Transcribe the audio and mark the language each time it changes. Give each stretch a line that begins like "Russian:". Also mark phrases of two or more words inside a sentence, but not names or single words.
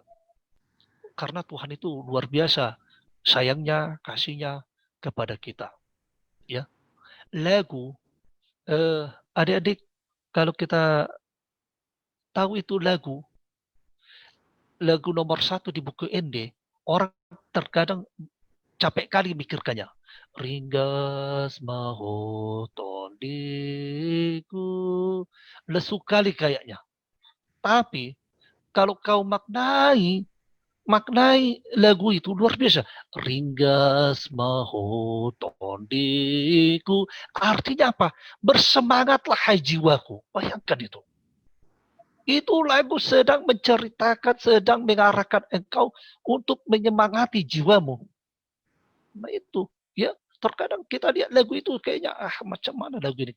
Indonesian: Karena Tuhan itu luar biasa sayangnya, kasihnya kepada kita. Ya. Lagu adik-adik kalau kita tahu itu lagu nomor 1 di buku ND, orang terkadang capek kali mikirkannya.
Batak Toba: Ringgas mahoton diku.
Indonesian: Lesu kali kayaknya. Tapi kalau kau maknai maknai lagu itu luar biasa.
Batak Toba: Ringgas maho tondiku.
Indonesian: Artinya apa? Bersemangatlah hai jiwaku. Bayangkan itu. Itu lagu sedang menceritakan, sedang mengarahkan engkau untuk menyemangati jiwamu. Nah itu, ya terkadang kita lihat lagu itu kayaknya, macam mana lagu ini?